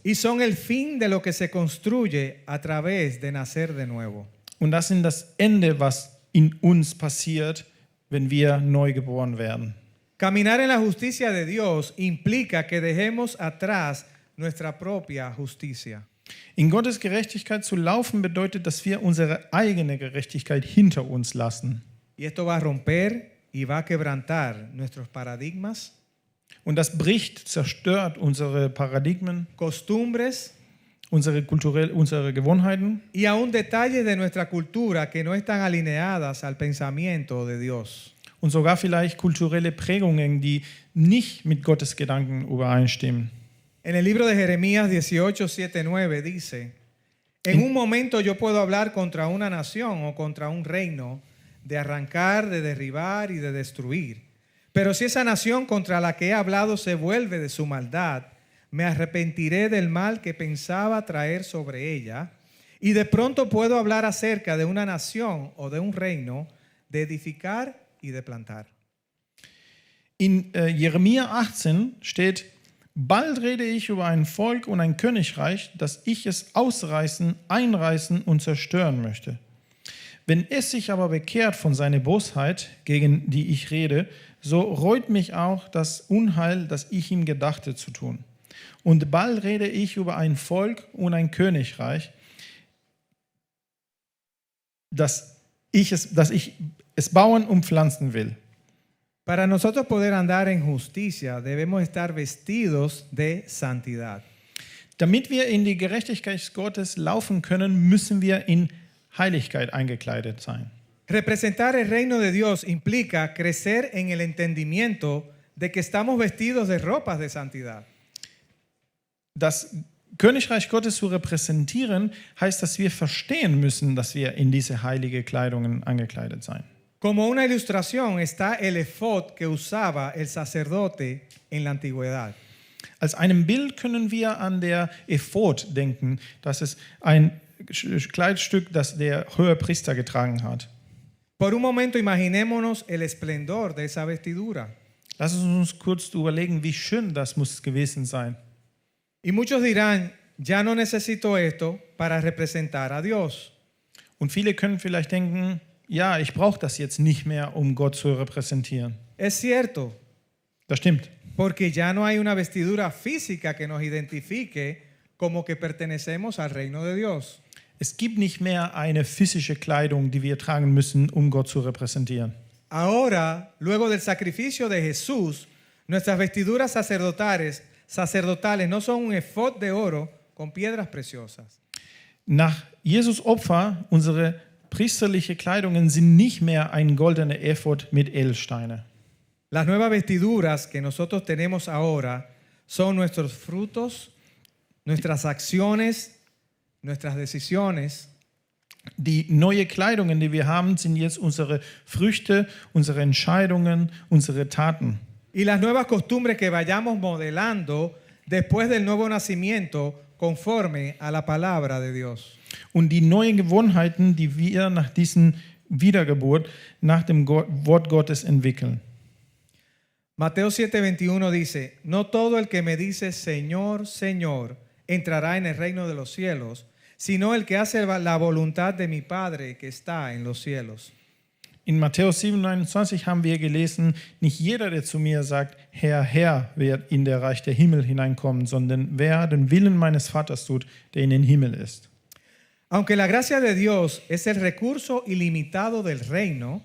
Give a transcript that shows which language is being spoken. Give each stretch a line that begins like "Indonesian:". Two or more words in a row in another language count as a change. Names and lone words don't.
Spanish: y son el fin de lo que se construye a través de nacer de nuevo.
German: Und das sind das Ende, was in uns passiert, wenn wir neu geboren werden.
Spanish: Caminar en la justicia de Dios implica que dejemos atrás nuestra propia justicia.
German: In Gottes Gerechtigkeit zu laufen bedeutet, dass wir unsere eigene Gerechtigkeit hinter uns lassen.
Spanish: Y esto va a romper y va a quebrantar nuestros paradigmas,
German: Und das bricht, zerstört unsere Paradigmen,
Spanish: costumbres
German: unsere Gewohnheiten
Spanish: y aún detalles de nuestra cultura que no están alineadas al pensamiento de Dios.
German: und sogar vielleicht kulturelle Prägungen, die nicht mit Gottes Gedanken übereinstimmen.
Spanish: En el libro de Jeremías 18, 7, 9 dice, en un momento yo puedo hablar contra una nación o contra un reino, de arrancar, de derribar y de destruir. Pero si esa nación contra la que he hablado se vuelve de su maldad, me arrepentiré del mal que pensaba traer sobre ella. Y de pronto puedo hablar acerca de una nación o de un reino, de edificar y de plantar.
German: In Jeremia 18 steht, Bald rede ich über ein Volk und ein Königreich, dass ich es ausreißen, einreißen und zerstören möchte. Wenn es sich aber bekehrt von seiner Bosheit, gegen die ich rede, so reut mich auch das Unheil, das ich ihm gedachte zu tun. Und bald rede ich über ein Volk und ein Königreich, dass ich es bauen und pflanzen will.
Spanish: Para nosotros poder andar en justicia, debemos estar vestidos de santidad.
German: Damit wir in die Gerechtigkeit Gottes laufen können, müssen wir in Heiligkeit eingekleidet sein.
Spanish: Representar el reino de Dios implica crecer en el entendimiento de que estamos vestidos de ropas de santidad.
German: Das Königreich Gottes zu repräsentieren, heißt, dass wir verstehen müssen, dass wir in diese heilige Kleidungen angekleidet sein.
Spanish: Como una ilustración está el efod que usaba el sacerdote en la antigüedad.
German: Als einem Bild können wir an der Ephod denken. Das ist ein Kleidstück, das der Hohepriester getragen hat.
Spanish: Por un momento imaginémonos el esplendor de esa vestidura.
German: Lass uns kurz überlegen, wie schön das muss gewesen sein.
Spanish: Y muchos dirán, ya no necesito esto para representar a Dios.
German: Und viele können vielleicht denken, ja, ich brauche das jetzt nicht mehr, um Gott zu repräsentieren.
Spanish: Es cierto,
German: Das stimmt.
Spanish: porque ya no hay una vestidura física que nos identifique como que pertenecemos al reino de Dios.
German: Es gibt nicht mehr eine physische Kleidung, die wir tragen müssen, um Gott zu repräsentieren.
Spanish: Ahora, luego del sacrificio de Jesús, nuestras vestiduras sacerdotales no son un efod de oro con piedras preciosas.
German: Nach Jesus Opfer, unsere priesterliche Kleidungen sind nicht mehr ein goldener Ephod mit Edelsteine.
Spanish: Las nuevas vestiduras que nosotros tenemos ahora son nuestros frutos, nuestras acciones, nuestras decisiones.
German: Die neue Kleidungen, die wir haben, sind jetzt unsere Früchte, unsere Entscheidungen, unsere Taten.
Spanish: Y las nuevas costumbres que vayamos modelando después del nuevo nacimiento conforme a la palabra de Dios.
German: Und die neuen Gewohnheiten, die wir nach dieser Wiedergeburt, nach dem Wort Gottes entwickeln.
Spanish: Mateo 7:21 dice, no todo el que me dice Señor, Señor, entrará en el reino de los cielos, sino el que hace la voluntad de mi Padre que está en los cielos.
German: In Matthäus 7,29 haben wir gelesen, nicht jeder, der zu mir sagt, Herr, Herr, wird in der Reich der Himmel hineinkommen, sondern wer den Willen meines Vaters tut, der in den Himmel ist.
Spanish: Aunque la gracia de Dios es el recurso ilimitado del reino,